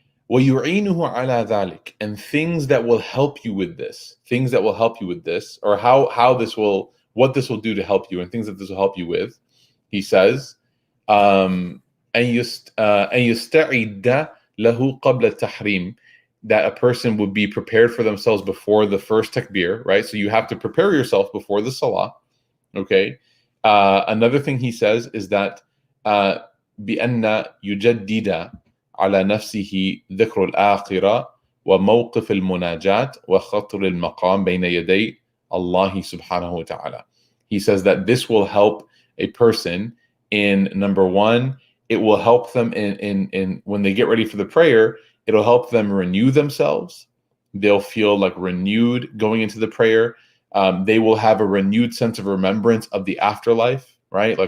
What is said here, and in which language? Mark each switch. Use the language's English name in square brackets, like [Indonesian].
[Arabic] وَيُعِينُهُ عَلَى ذَلِكَ, [English] and things that will help you with this, or what this will do to help you, and things that this will help you with. He says, [Arabic] أَن يَسْتَعِدَّ لَهُ قَبْلَ التَّحْرِيمِ, [English] that a person would be prepared for themselves before the first takbir, right? So you have to prepare yourself before the salah, okay? Another thing he says is that [Arabic] بِأَنَّ يُجَدِّدَ على نفسه ذكر الآخرة وموقف المناجاة وخطر المقام بين يدي الله سبحانه وتعالى. [English] He says that this will help a person in, number one, it will help them in when they get ready for the prayer, it'll help them renew themselves. They'll feel like renewed going into the prayer. They will have a renewed sense of remembrance of the afterlife, right?